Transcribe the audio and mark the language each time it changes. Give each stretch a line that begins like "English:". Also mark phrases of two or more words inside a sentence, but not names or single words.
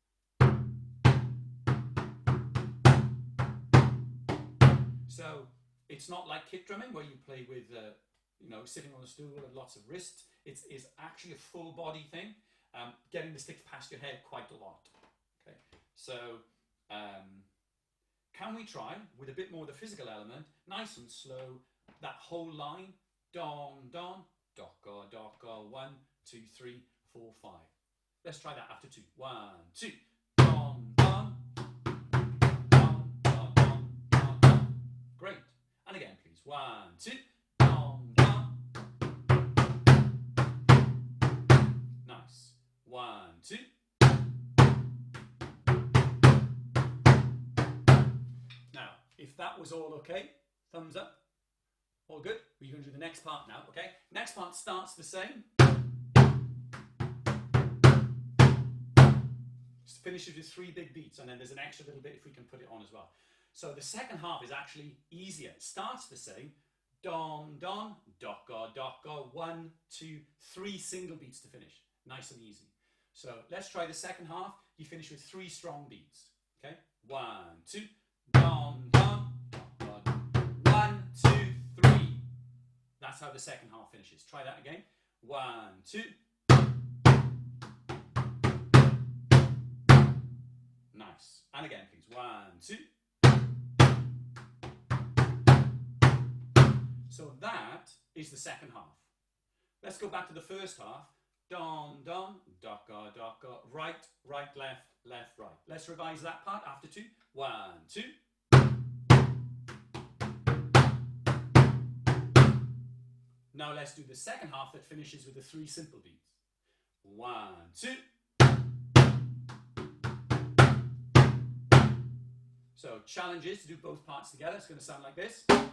English: So it's not like kick drumming where you play with, sitting on a stool and lots of wrists. It's actually a full body thing, getting the sticks past your head quite a lot. Okay, so can we try with a bit more of the physical element, nice and slow, that whole line, don, don, docka, docka, 1, 2, 3, 4, 5. Let's try that after 2. 1, 2. Don, don. Don, don, don, don, don. Great. And again, please. 1, 2. Don, don. Nice. 1, 2. Now, if that was all okay, thumbs up. All good? We're going to do the next part now, okay? Next part starts the same. Finishes with 3 big beats, and then there's an extra little bit if we can put it on as well. So the second half is actually easier. It starts the same. Don, don, docka, docka. 1, 2, 3 single beats to finish. Nice and easy. So let's try the second half. You finish with 3 strong beats. Okay? 1, 2, don, don, docka. 1, 2, 3. That's how the second half finishes. Try that again. 1, 2. Nice. And again, please. 1, 2. So that is the second half. Let's go back to the first half. Don, don, docka, docka. Right, right, left, left, right. Let's revise that part after 2. 1, 2. Now let's do the second half that finishes with the 3 simple beats. 1, 2. So challenge is to do both parts together. It's going to sound like this.